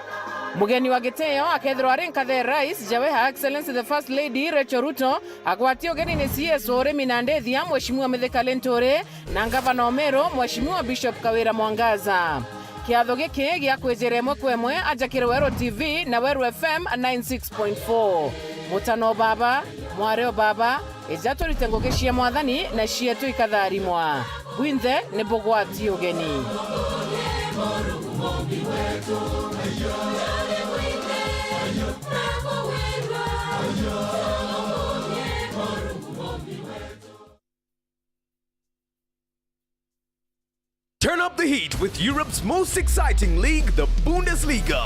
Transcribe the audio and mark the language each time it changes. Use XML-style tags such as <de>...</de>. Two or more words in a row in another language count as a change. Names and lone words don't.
<mer>Mugeni wa giteo akethirwo ari nkathe rais Jawe</mer> <en>Her Excellency the First Lady</en> <mer>Rachel Ruto agwatio ugeni ni CS urimi na ndethia Mheshimiwa Mithika Linturi na ngavana wa Meru Mheshimiwa Bishop Kawira Mwangaza. kiatho giki gia kwijire mwe kwemwe ajakire Weru TV na Weru FM 96.4 mutano baba mwareo baba Ithatu ritengoke cia mwathani na cietu ikatharimwa winthe ni bugwati ugeni</mer> <en>Turn up the heat with Europe's most exciting league, the Bundesliga.</en>